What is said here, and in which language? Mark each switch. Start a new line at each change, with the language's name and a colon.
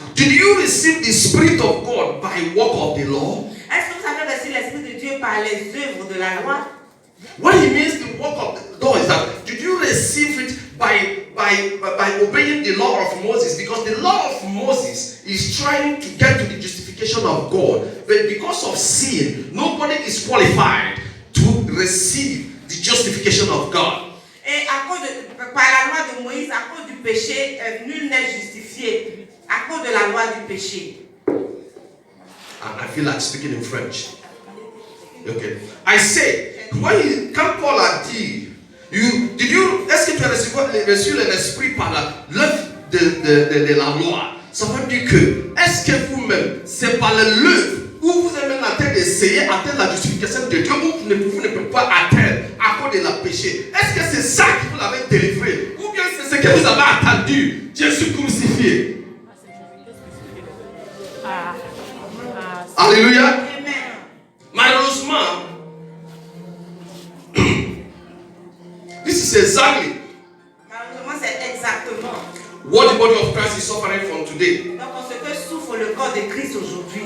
English: Did you receive the Spirit of God by work of the law?
French: Est-ce que vous avez reçu l'Esprit de Dieu par les œuvres de la loi?
English: What he means the work of the law is that did you receive it by obeying the law of Moses? Because the law of Moses is trying to get to the justification of God. But because of sin, nobody is qualified to receive the justification of God.
French: Et à cause par la loi de Moïse, à cause du péché, nul n'est justifié. À cause de la loi du péché.
English: I feel like speaking in French. Okay. I say,
French: quand Paul a dit, est-ce que tu as reçu l'esprit par l'œuvre de la loi? Ça veut dire que, est-ce que vous-même, c'est par l'œuvre où vous êtes même en train d'essayer d'atteindre la justification de Dieu, ou vous ne pouvez pas atteindre à cause de la péché? Est-ce que c'est ça qui vous l'avez délivré? Ou bien c'est ce que vous avez attendu, Jésus crucifié? Alléluia. Malheureusement,
English: this is exactly
French: c'est exactement
English: what the body of Christ is suffering from today.
French: Donc ce que souffre le corps de Christ aujourd'hui.